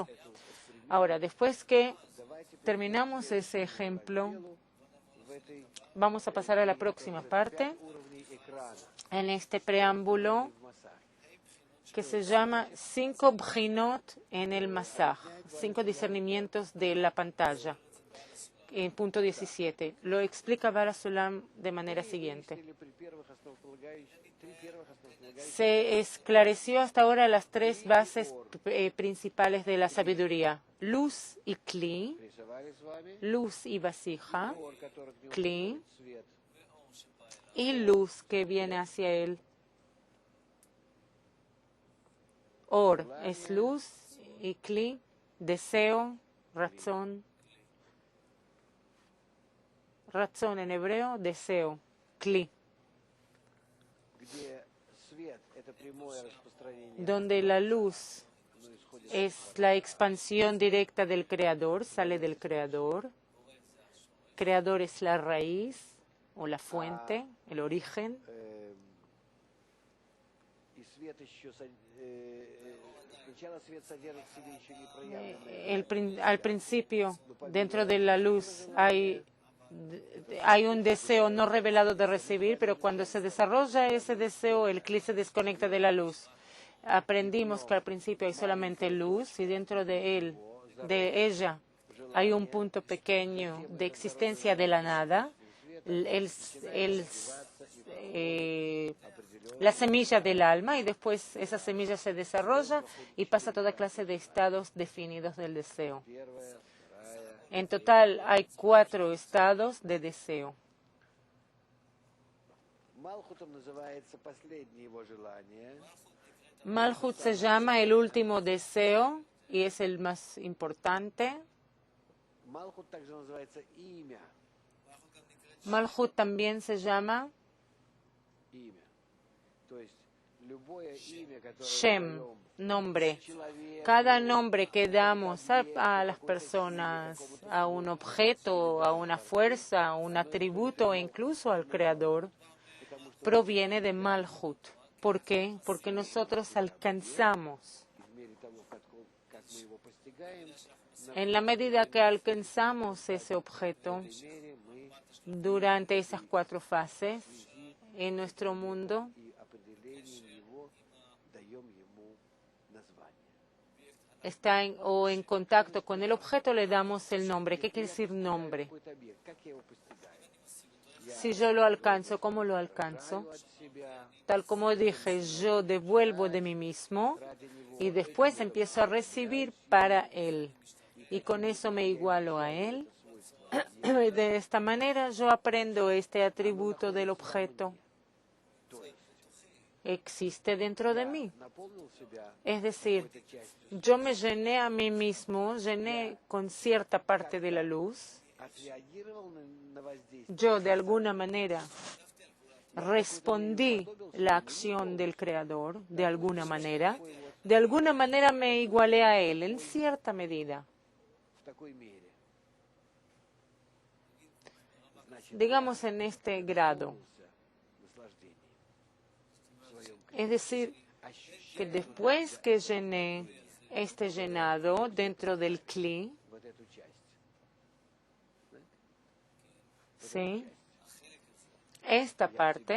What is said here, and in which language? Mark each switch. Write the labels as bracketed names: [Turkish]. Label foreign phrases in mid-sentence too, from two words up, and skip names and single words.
[Spanish] Ahora, después que terminamos ese ejemplo, vamos a pasar a la próxima parte, [Russian] Уровней экрана [Spanish] en este preámbulo [Russian] в Масах. [Spanish] que se llama 5 bjinot en el Masaj, 5 discernimientos de la pantalla, en punto 17. Lo explica Bala Sulam de manera siguiente. [Russian] Или при первых основополагающих, три первых основополагающих [Spanish] Se esclareció hasta ahora las tres bases principales de la sabiduría: luz y kli, [Russian] рисовали с вами, [Spanish] luz y vasija, [Russian] ор, который к нему Кли. приходит, свет. [Spanish] y luz que viene hacia él. Or es luz y kli, deseo, razón. Razón en hebreo, deseo, kli. [Russian] Где свет – это прямое распространение, [Spanish] Donde la luz [Russian] оно исходит [Spanish] es la expansión directa del Creador, sale del Creador. Creador es la raíz o la fuente, el origen. [Russian] и свет еще сначала свет содержит в себе еще не проявленное. [Spanish] Al principio, dentro de la luz, hay un deseo no revelado de recibir, pero cuando se desarrolla ese deseo, el cli se desconecta de la luz. Aprendimos que al principio hay solamente luz y dentro de ella, hay un punto pequeño de existencia de la nada, la semilla del alma, y después esa semilla se desarrolla y pasa a toda clase de estados definidos del deseo. En total hay 4 estados de deseo. [Russian] Малхутом называется последнее его желание. [Spanish] Malhut se llama el último deseo y es el más importante. [Russian] Малхут также называется имя. [Spanish] Malhut también se llama [Russian] Имя. То есть любое имя, которое Shem, даем [Spanish] nombre. [Russian] человеку, [Spanish] Cada nombre que damos a las personas, a un objeto, a una fuerza, a un atributo e incluso al Creador, proviene de Malhut. ¿Por qué? Porque nosotros alcanzamos, [Russian] в мере того, как мы его постигаем, [Spanish] en la medida que alcanzamos ese objeto, [Russian] в мере мы [Spanish] durante esas 4 fases en nuestro mundo, [Russian] и определением его даем ему название. [Spanish] está en contacto con el objeto, le damos el nombre. ¿Qué quiere decir nombre? [Russian] Какой-то объект, как я его постигаю? [Spanish] Si yo lo alcanzo, ¿cómo lo alcanzo? [Russian] От себя, [Spanish] Tal como dije, yo devuelvo de mí mismo y después empiezo a recibir para Él. Y con eso me igualo a Él. De esta manera yo aprendo este atributo del objeto. Existe dentro de mí. [Russian] наполнил себя [Spanish] Es decir, [Russian] этой частью, [Spanish] yo me llené a mí mismo, llené con cierta parte de la luz. [Russian] отреагировал на воздействие. [Spanish] Yo de alguna manera respondí la acción del Creador, de alguna manera me igualé a Él en cierta medida. [Russian] В такой мере. Значит, [Spanish] Digamos en este grado. [Russian] наслаждение. В своем [Spanish] Es decir, que después que llené este llenado dentro del Kli, [Russian] вот эту часть. [Spanish] ¿sí? Esta parte